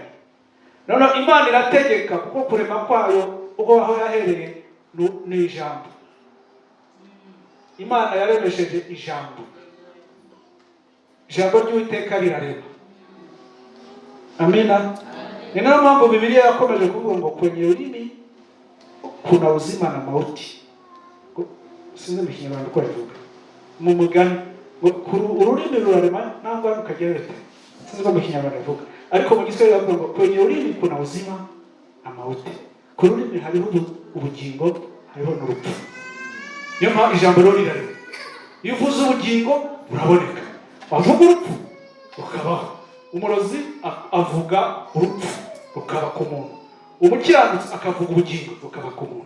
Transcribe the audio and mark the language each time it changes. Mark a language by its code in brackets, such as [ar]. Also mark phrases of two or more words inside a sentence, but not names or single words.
[rw] Noneho Imana irategeka, kuko kurema kwayo ubwo aho yahereye ni ijambo. Imana yaremesheje ijambo. Ijambo ry'Uwiteka rirarema. Amina. Ni nayo mpamvu Bibiliya yakomeje kuvuga ngo [sw] kwenye ulimi kuna uzima na mauti. [rw] Sinzi mu Kinyarwanda uko bivuga. Mu mugani ururimi rurarema nangwa rukagira rute. Sinzi ko mu Kinyarwanda bivuga. Ariko mu Giswahili bavuga ngo [sw] kwenye ulimi kuna uzima na mauti. [rw] Ku rurimi hariho ubugingo, hariho n'urupfu. Niyo mpamvu ijambo rero rirarema. Iyo uvuze ubugingo buraboneka, wavuga urupfu rukabaho. Umurozi avuga urupfu rukaba ku muntu, umukiranutsi akavuga ubugingo rukaba ku muntu.